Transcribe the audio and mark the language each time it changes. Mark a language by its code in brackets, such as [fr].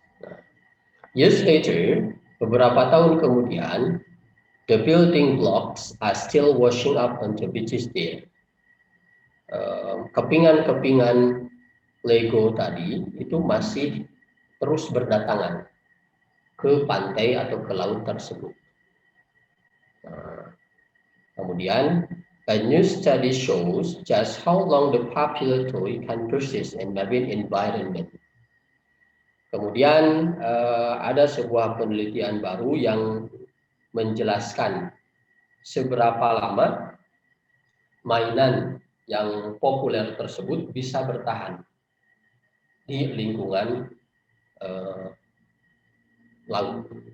[id] Nah, [en] years later, [id] beberapa tahun kemudian, [en] the building blocks are still washing up on the beaches there. [id] Kepingan-kepingan Lego tadi itu masih terus berdatangan ke pantai atau ke laut tersebut. Nah, kemudian, [en] a new study shows just how long the popular toy can persist in marine environment. [id] Kemudian ada sebuah penelitian baru yang menjelaskan seberapa lama mainan yang populer tersebut bisa bertahan di lingkungan laut.